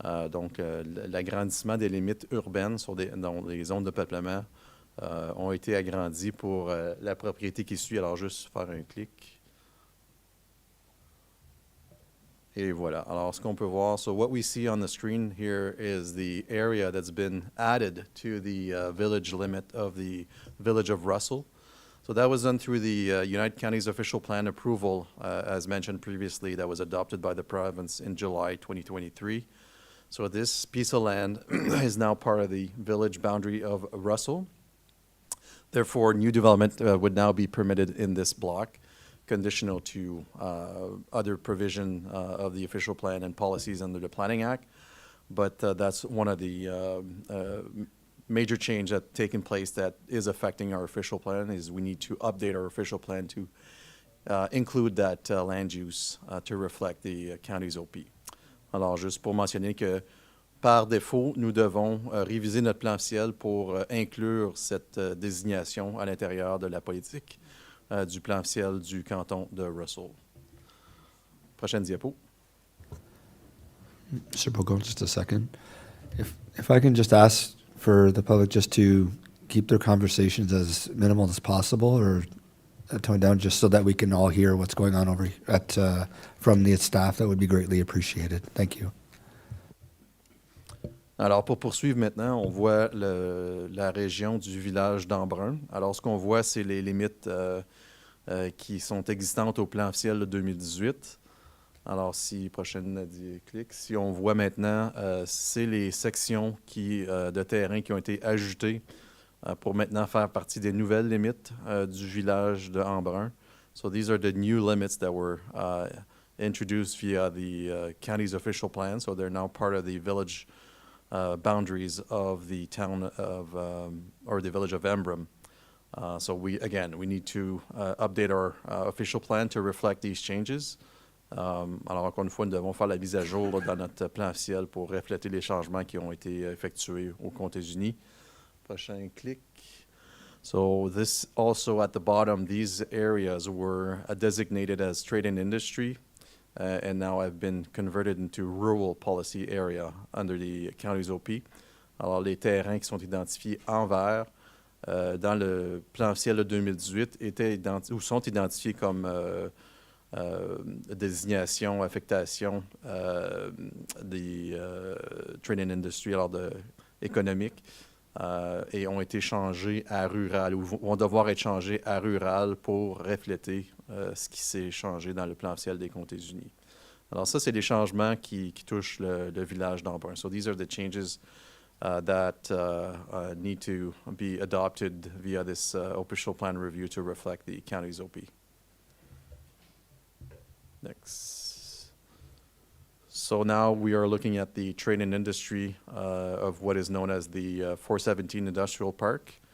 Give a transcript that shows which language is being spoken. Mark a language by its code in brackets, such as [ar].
[fr] Donc, l'agrandissement des limites urbaines dans les zones de peuplement ont été agrandis pour la propriété qui suit. Alors, juste faire un clic. Et voilà. Alors, ce qu'on peut voir, [en] so what we see on the screen here is the area that's been added to the village limit of the village of Russell. So that was done through the United Counties official plan approval, as mentioned previously, that was adopted by the province in July 2023. So this piece of land is now part of the village boundary of Russell. Therefore, new development would now be permitted in this block, conditional to other provision of the official plan and policies under the Planning Act. But that's one of the major change that's taken place that is affecting our official plan is we need to update our official plan to include that land use to reflect the county's OP. [fr] Alors, juste pour mentionner que par défaut, nous devons réviser notre plan officiel pour inclure cette désignation à l'intérieur de la politique du plan officiel du canton de Russell. Prochaine diapo. [en] Mr. Bogo, just a second. If I can just ask for the public just to keep their conversations as minimal as possible or tone down just so that we can all hear what's going on over at from the staff, that would be greatly appreciated. Thank you. [fr] Alors, pour poursuivre maintenant, on voit la région du village d'Embrun. Alors, ce qu'on voit, c'est les limites qui sont existantes au plan officiel de 2018. Alors, prochaine clic, si on voit maintenant, c'est les sections de terrain qui ont été ajoutées pour maintenant faire partie des nouvelles limites du village de Embrun. [en] So these are the new limits that were introduced via the county's official plan. So they're now part of the village boundaries of the town of, or the village of Embrun. So we need to update our official plan to reflect these changes. [fr] Alors, encore une fois, nous devons faire la mise à jour dans notre plan officiel pour refléter les changements qui ont été effectués aux Comtés unis. Prochain clic. [en] So this also at the bottom, these areas were designated as trade and industry. And now have been converted into rural policy area under the county's OP. [fr] Alors, les terrains qui sont identifiés en vert dans le plan officiel de 2018 sont identifiés comme désignation, affectation des trade and industry, alors économique, et ont été changés à rural, ou vont devoir être changés à rural pour refléter ce qui s'est changé dans le plan officiel des Comtés unis. Alors ça, c'est des changements qui touchent le village d'Embrun. [en] So these are the changes that need to be adopted via this official plan review to reflect the county's OP. Next. So now we are looking at the trade and industry of what is known as the 417 Industrial Park.